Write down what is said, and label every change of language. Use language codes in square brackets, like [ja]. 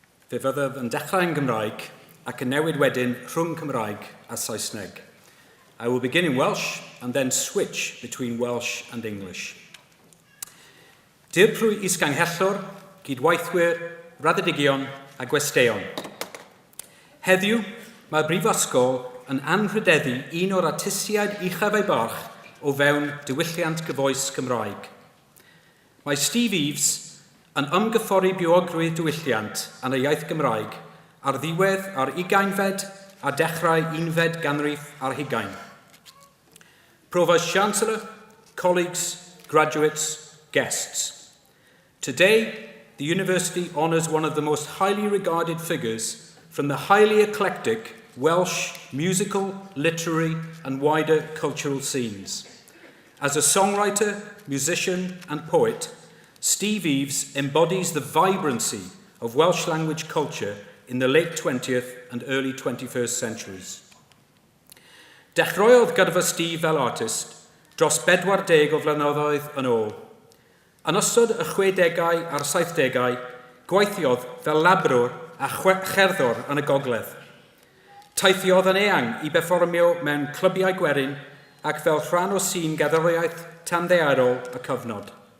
[cy] Fe fyddaf yn dechrau yn Gymraeg ac yn newid wedyn rhwng Cymraeg a Saesneg. [en] I will begin in Welsh and then switch between Welsh and English. [cy] Dirprwy isganghellor, gydwaithwyr, raddedigion a gwesteion. Heddiw, mae Brifysgol yn anrhydeddu un o'r artistiaid uchaf ei barch o fewn diwylliant gyfoes Cymraeg. Mae Steve Eaves yn ymgyffori biogrwydd diwylliant yn y iaith Gymraeg ar ddiwedd ar 20fed a dechrau 11fed ganrif ar 20. [en] Provost Chancellor, colleagues, graduates, guests. Today, the university honours one of the most highly regarded figures from the highly eclectic Welsh musical, literary and wider cultural scenes. As a songwriter, musician and poet, Steve Eaves embodies the vibrancy of Welsh language culture in the late 20th and early 21st centuries. [cy] Dechreuodd gyda Steve fel artist dros 40 o flynyddoedd yn ôl. Yn ystod y 60au a'r 70au, gweithiodd fel labrwr a cherddor yn y gogledd. Teithiodd yn eang i berfformio mewn clybiau gwerin ac fel rhan o sîn gerddoriaeth tanddaearol y cyfnod.